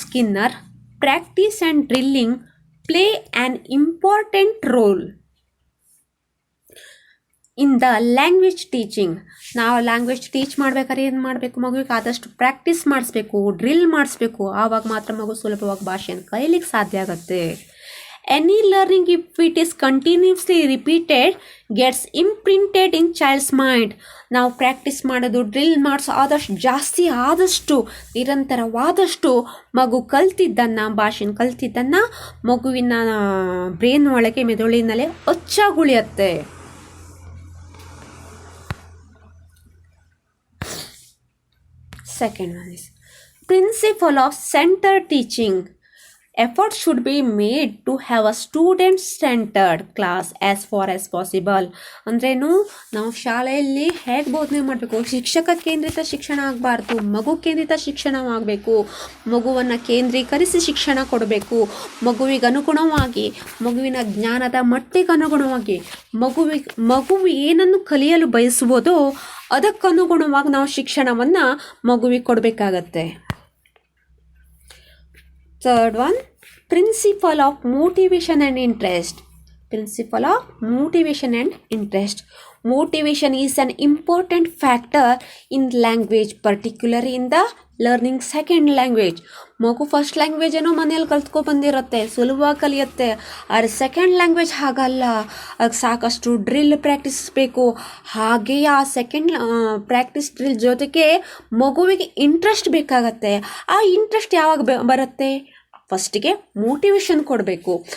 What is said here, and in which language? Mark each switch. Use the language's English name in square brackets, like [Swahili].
[English] Skinner, practice and drilling play an important role in the language teaching. [Kannada] ನಾವು language teach ಮಾಡ್ಬೇಕಾದ್ರೆ ಏನು ಮಾಡಬೇಕು? ಮಗುವಿಗೆ ಆದಷ್ಟು ಪ್ರಾಕ್ಟೀಸ್ ಮಾಡಿಸ್ಬೇಕು, ಡ್ರಿಲ್ ಮಾಡಿಸ್ಬೇಕು. ಆವಾಗ ಮಾತ್ರ ಮಗು ಸುಲಭವಾಗಿ ಭಾಷೆಯನ್ನು ಕಲೀಲಿಕ್ಕೆ ಸಾಧ್ಯ ಆಗುತ್ತೆ. [English] Any learning if it is continuously repeated gets imprinted in child's mind. [Kannada] ನಾವು ಪ್ರಾಕ್ಟೀಸ್ ಮಾಡೋದು, ಡ್ರಿಲ್ ಮಾಡಿಸೋ ಜಾಸ್ತಿ ಆದಷ್ಟು, ನಿರಂತರವಾದಷ್ಟು ಮಗು ಭಾಷೆನ ಕಲ್ತಿದ್ದನ್ನು ಮಗುವಿನ ಬ್ರೈನ್ ಒಳಗೆ, ಮೆದುಳಿನಲ್ಲೇ ಅಚ್ಚಾಗುಳಿಯುತ್ತೆ. [English] Second one is principle of centered teaching. Effort should be made to have a student-centered class as far as possible. [Kannada] ಅಂದ್ರೇನು, ನಾವು ಶಾಲೆಯಲ್ಲಿ ಹೇಗೆ ಬೋಧನೆ ಮಾಡಬೇಕು? ಶಿಕ್ಷಕ ಕೇಂದ್ರಿತ ಶಿಕ್ಷಣ ಆಗಬಾರ್ದು, ಮಗು ಕೇಂದ್ರಿತ ಶಿಕ್ಷಣವಾಗಬೇಕು. ಮಗುವನ್ನು ಕೇಂದ್ರೀಕರಿಸಿ ಶಿಕ್ಷಣ ಕೊಡಬೇಕು. ಮಗುವಿಗೆ ಅನುಗುಣವಾಗಿ, ಮಗುವಿನ ಜ್ಞಾನದ ಮಟ್ಟಿಗೆ ಅನುಗುಣವಾಗಿ, ಮಗು ಏನನ್ನು ಕಲಿಯಲು ಬಯಸುವುದೋ ಅದಕ್ಕನುಗುಣವಾಗಿ ನಾವು ಶಿಕ್ಷಣವನ್ನು ಮಗುವಿಗೆ ಕೊಡಬೇಕಾಗತ್ತೆ. [English] Third one, principle of motivation and interest. Principle of motivation and interest. Motivation is an important factor in language, particularly in the learning second language. [Kannada] ಮಗು ಫಸ್ಟ್ ಲ್ಯಾಂಗ್ವೇಜ್ ಏನೋ ಮನೇಲಿ ಕಲ್ತ್ಕೊ ಬಂದಿರುತ್ತೆ, ಸುಲಭವಾಗಿ ಕಲಿಯುತ್ತೆ. ಆದರೆ ಸೆಕೆಂಡ್ ಲ್ಯಾಂಗ್ವೇಜ್ ಹಾಗಲ್ಲ, ಅದಕ್ಕೆ ಸಾಕಷ್ಟು ಡ್ರಿಲ್ ಪ್ರಾಕ್ಟೀಸ್ ಬೇಕು. ಹಾಗೆಯೇ ಆ ಸೆಕೆಂಡ್ ಪ್ರಾಕ್ಟೀಸ್ ಡ್ರಿಲ್ ಜೊತೆಗೆ ಮಗುವಿಗೆ ಇಂಟ್ರೆಸ್ಟ್ ಬೇಕಾಗತ್ತೆ. ಆ ಇಂಟ್ರೆಸ್ಟ್ ಯಾವಾಗ ಬರುತ್ತೆ? ಫಸ್ಟಿಗೆ ಮೋಟಿವೇಶನ್ ಕೊಡಬೇಕು.